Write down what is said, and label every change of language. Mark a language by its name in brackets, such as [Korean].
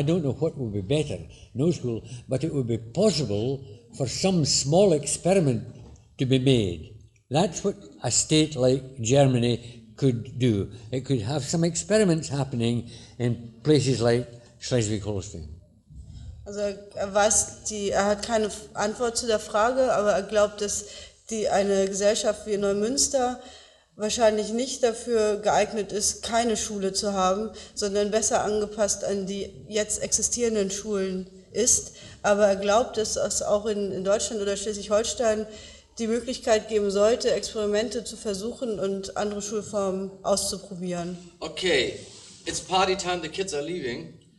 [English] I don't know what would be better, no school, but it would be possible for some small experiment to be made. That's what a state like Germany could do. It could have some experiments happening in places like Schleswig-Holstein. [German] Also er hat keine Antwort zu der Frage, aber er glaubt, dass eine Gesellschaft wie Neumünster wahrscheinlich nicht dafür geeignet ist, keine Schule zu haben, sondern besser angepasst an die jetzt existierenden Schulen ist. Aber er glaubt, dass es auch in Deutschland oder Schleswig-Holstein die Möglichkeit geben sollte, Experimente zu versuchen und andere Schulformen auszuprobieren. [English] Okay, it's party time, the kids are leaving.